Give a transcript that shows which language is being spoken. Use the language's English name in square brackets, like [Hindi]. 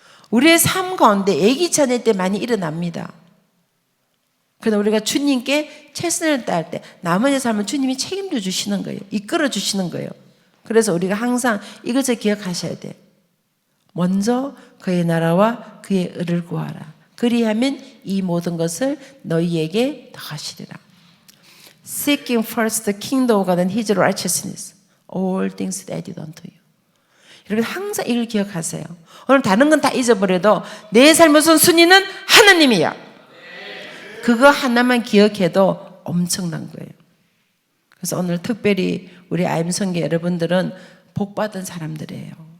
[Korean] 우리의 삶 가운데 예기치 않을 때 많이 일어납니다. 그러나 우리가 주님께 최선을 다할 때 나머지 삶은 주님이 책임져 주시는 거예요. 이끌어 주시는 거예요. 그래서 우리가 항상 이것을 기억하셔야 돼요. 먼저 그의 나라와 그의 의를 구하라. 그리하면 이 모든 것을 너희에게 더하시리라. [English] Seeking first the kingdom of God and His righteousness, all things added unto you. [Korean] 여러분, 항상 이걸 기억하세요. 오늘 다른 건 다 잊어버려도 내 삶의 우선순위는 하나님이야. 그거 하나만 기억해도 엄청난 거예요. 그래서 오늘 특별히 우리 아임성교 여러분들은 복받은 사람들이에요.